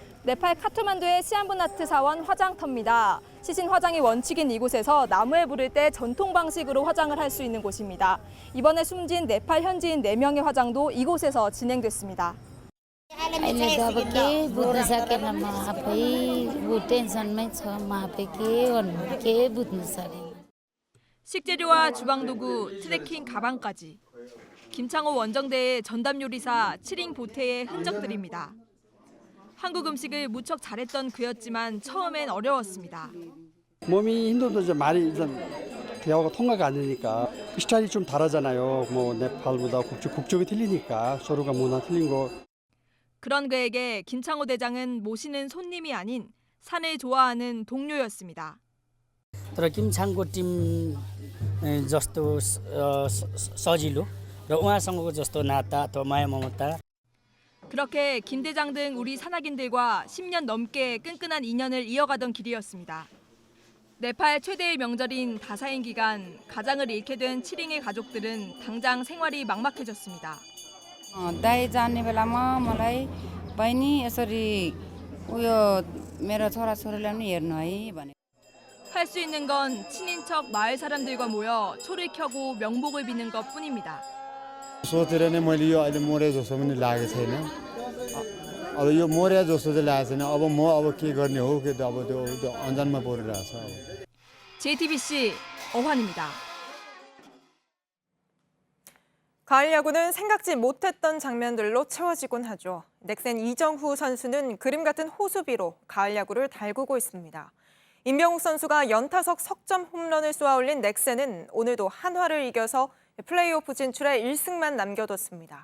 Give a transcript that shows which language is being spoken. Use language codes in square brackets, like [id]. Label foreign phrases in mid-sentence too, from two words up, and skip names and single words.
[ko] 네팔 카트만두의 시안부나트 사원 화장터입니다. 시신 화장이 원칙인 이곳에서 나무에 부를 때 전통 방식으로 화장을 할 수 있는 곳입니다. 이번에 숨진 네팔 현지인 4명의 화장도 이곳에서 진행됐습니다. [ne] अहिले त अब केही बुझ्न सकेन म आफै टेन्सनमै छ म आफै के गर्नु केही बुझ्नु सकेन. [ko] 식재료와 주방도구, 트레킹 가방까지. 김창호 원정대의 전담 요리사 7인 보태의 흔적들입니다. 한국 음식을 무척 잘했던 그였지만 처음엔 어려웠습니다. 몸이 힘들어도 좀 많이 대화가 통과가 안 되니까 스타일이 좀 다르잖아요. 뭐 네팔보다 국적이 틀리니까 서로가 문화 틀린 거. 그런 그에게 김창호 대장은 모시는 손님이 아닌 산을 좋아하는 동료였습니다. [ne] तर किमछाङको टिम जस्तो सजिलो र उहाँसँगको जस्तो नाता अथवा माया ममता. [ko] 그렇게 김 대장 등 우리 산악인들과 10년 넘게 끈끈한 인연을 이어가던 길이었습니다. 네팔 최대의 명절인 다사인 기간 가장을 잃게 된 7인의 가족들은 당장 생활이 막막해졌습니다. [ne] दाइ जाने बेलामा मलाई बहिनी यसरी उयो मेरो छोराछोरीलाई पनि हेर्नु है भने. [ko] 할 수 있는 건 친인척 마을 사람들과 모여 초를 켜고 명복을 비는 것뿐입니다. [ne] सोचेर नै मैले यो अहिले मरे जस्तो पनि लागेको छैन. अब यो मरे जस्तो चाहिँ लागेको छैन. अब के गर्ने हो के अब त्यो अन्जानमा परिरहेछ. [ko] JTBC 어환입니다. 가을 야구는 생각지 못했던 장면들로 채워지곤 하죠. 넥센 이정후 선수는 그림 같은 호수비로 가을 야구를 달구고 있습니다. 임병욱 선수가 연타석 석점 홈런을 쏘아올린 넥센은 오늘도 한화를 이겨서 플레이오프 진출에 1승만 남겨뒀습니다.